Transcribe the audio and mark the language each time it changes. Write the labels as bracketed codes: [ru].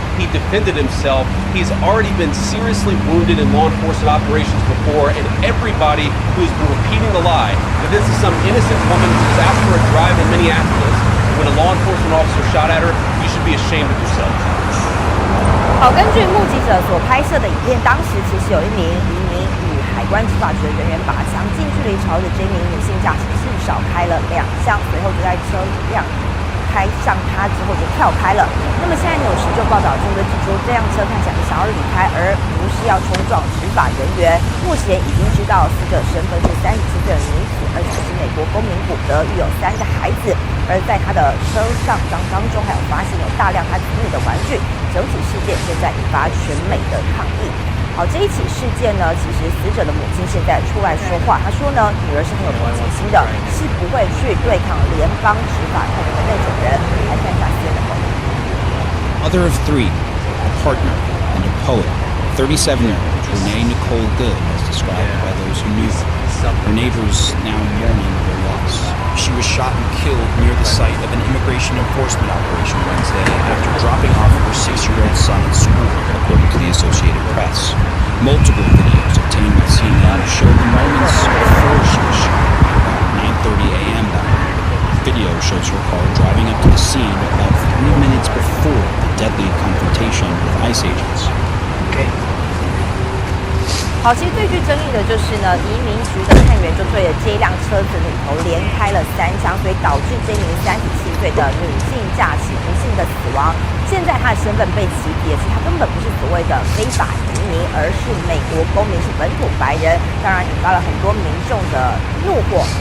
[en] He defended himself. He's already been seriously wounded in law enforcement operations before, and everybody who's been repeating the lie that this is some innocent woman who was out for a drive in Minneapolis, when a law enforcement officer shot at her, you should be ashamed of yourself. [zh] 好，根据目击者所拍摄的影片，当时其实有一名移民与海关执法局的人员把枪近距离朝着这名女性驾驶至少开了2枪，随后就在车辆开上他之后就跳开了。那么现在纽时就报道，中队指出，这辆车看起来是想要离开，而不是要冲撞执法人员。目前已经知道死者身份是37岁的女子，而且是美国公民古德，育有3个孩子。而在他的车上当中，还有发现有大量他子女的玩具。整体事件现在引发全美的抗议。好，这一起事件呢，其实死者的母亲现在出来说话，她说呢，女儿是很有同情心的，是不会去对抗联邦执法探员的那种人。来看一下CNN的报道。 [en] Mother of 3, a partner, and a poet, 37-year-old Renee Nicole Good, as described by those who knew her. Her neighbors now mourning their loss. She was shot and killed near the site of an immigration enforcement operation Wednesday after dropping off her 6-year-old son at school, according to the Associated Press. Multiple videos obtained by CNN show the moments before she was shot, about 9:30 a.m. that morning. Video shows her car driving up to the scene about 3 minutes before the deadly confrontation with ICE agents. Okay. [zh] 好，其实最具争议的就是呢，移民局的探员就对着这一辆车子里头连开了3枪，所以导致这名37岁的女性驾驶不幸的死亡。现在她的身份被起底的是，她根本不是所谓的非法移民，而是美国公民，是本土白人，当然引发了很多民众的怒火。